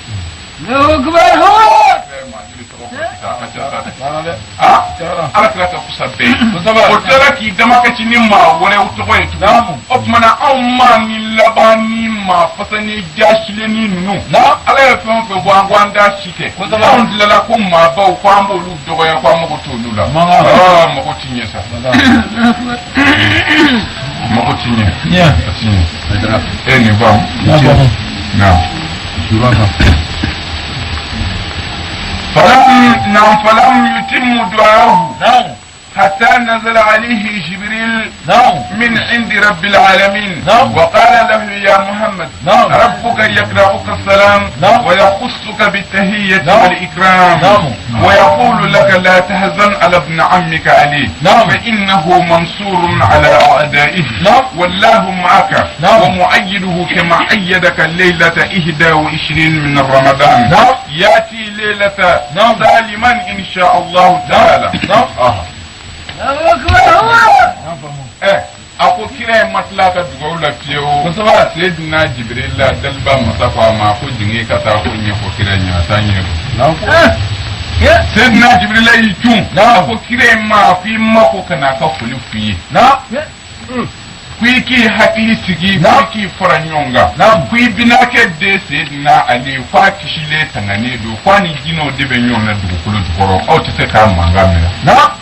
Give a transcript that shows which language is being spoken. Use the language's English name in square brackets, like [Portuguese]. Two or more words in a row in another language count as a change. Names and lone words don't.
[Bambara] ala kira ka kusa bɛɛ o tilala k'i dama kasi ni maa wɛrɛw tɔgɔ ye tugun o tumana anw ma ni laban ni maa fasa ni jasilenni ninnu ala ye fɛn o fɛn fɔ an ko an t'a si kɛ anw tilala ko maabaw ko an b'olu dɔgɔya ko an mago t'olu la mago ti ɲɛ sa mago ti ɲɛ nin faamu [Arabic] فلم يتم دعاه حتى نزل عليه جبريل من عند رب العالمين وقال له يا محمد ربك يقرأك السلام ويخصك بالتهية والإكرام ويقول لك لا تهزن على ابن عمك علي فإنه منصور على أعدائه والله معك ومؤيده كما أيدك الليلة 21 من رمضان يأتي ليلة سالما إن شاء الله تعالى [Bambara] ako kira ye matila ka dugawu la fiyewu kosɛbɛ Seydina Jibril la daliba masa ko a ma ko jigin ka taa ko ɲɛfɔ kira ɲɛ a t'a ɲɛfɔ Seydina Jibril la y'i cun a ko kira ye ma f'i ma ko ka n'a ka foli f'i ye ko i k'i hakili sigi ko i k'i fara ɲɔgɔn kan ko i binakɛ den Seydina Ali f'a kisilen tanganen don f'a ni jinɛw de bɛ ɲɔgɔn na dugukolo jukɔrɔ aw tɛ se k'a mankan mɛn